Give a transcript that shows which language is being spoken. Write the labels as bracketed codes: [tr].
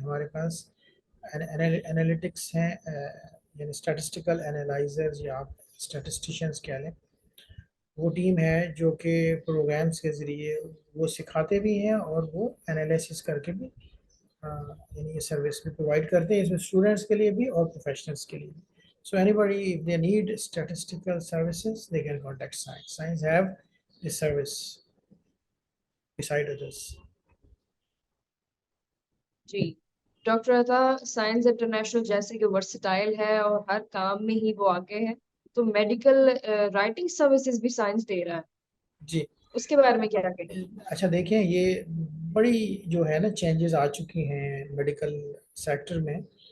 [hi] हमारे पास एनालिटिक्स हैं, यानी स्टैटिस्टिकल एनालाइजर्स, या आप स्टैटिस्टिशियंस कह लें. वो टीम है जो कि प्रोग्राम्स के ज़रिए वो सिखाते भी हैं और वो एनालिसिस करके भी यानी ये सर्विस भी प्रोवाइड करते हैं, इसमें स्टूडेंट्स के लिए भी और प्रोफेशनल्स के लिए भी. [en] So anybody, if they need statistical services, they can contact Science. Science have this service beside others. [hi] Ji. Doctor अता, साइंस इंटरनेशनल जैसे कि वर्सटाइल है और हर काम में ही वो आगे है, तो मेडिकल राइटिंग सर्विसेज भी साइंस दे रहा है, जी. उसके बारे में क्या कहें? अच्छा देखिए, ये बड़ी जो है ना चेंजेस आ चुकी हैं मेडिकल सेक्टर में.